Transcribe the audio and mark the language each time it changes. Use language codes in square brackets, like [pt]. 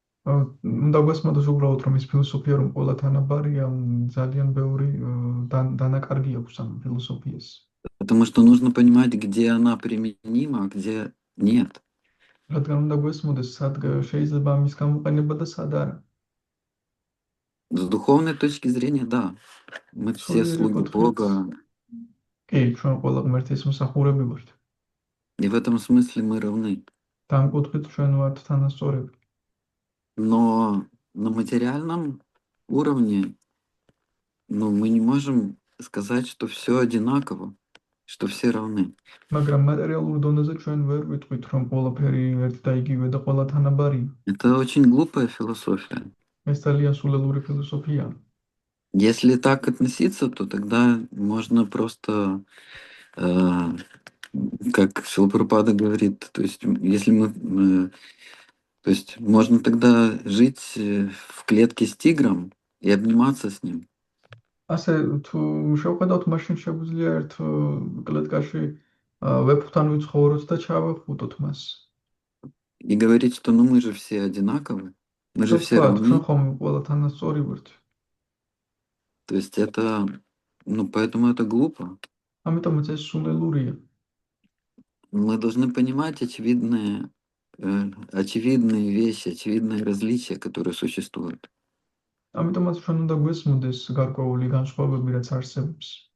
[ka] უნდა გვესმოდეს უბრალოდ რომ ის ფილოსოფია რომ ყველა თანაბარია, ძალიან ბევრი დანაკარგი აქვს ამ ფილოსოფიას. [ru] Потому что нужно понимать, где она применима, а где нет. [ka] რადგან უნდა გვესმოდეს სად შეიძლება ამის გამოყენება და сад არა. [ru] С духовной точки зрения, да. Мы все слуги Бога. [ka] კი, ჩვენ ყველა ღმერთის მსახურები ვართ. [ru] И в этом смысле мы равны. [ka] და ამ კუთხით ჩვენ ვართ თანასწორები. [ru] Но на материальном уровне, мы не можем сказать, что все одинаково, что все равны. [ka] მაგრამ მატერიალურ დონეზე ჩვენ ვერ ვიტყვით, რომ ყველაფერი ერთი და იგივე და ყველა თანაბარია. [ru] Это очень глупая философия. [ka] ეს ძალიან სულელური ფილოსოფია. [ru] Если так относиться, то тогда можно просто, как Шрила Прабхупада говорит, то есть если то есть можно тогда жить в клетке с тигром и обниматься с ним. [ka] ასე თუ შევხედავთ, მაშინ შეგვიძლია ერთ კლეტკაში ვეფხვთან ვიცხოვროთ და ჩავეხუტოთ მას. [ru] И говорить, что мы же все одинаковы, мы же все равны. [ka] ჩვენ ხომ ყველა თანასწორი ვართ. [ru] То есть это, поэтому это глупо. [ka] ამიტომაც ეს სულელურია. [ru] Мы должны понимать очевидные вещи, очевидные различия, которые существуют. [ka] ამიტომაც ჩვენ უნდა გვესმოდეს გარკვეული განსხვავებები, რაც არსებობს.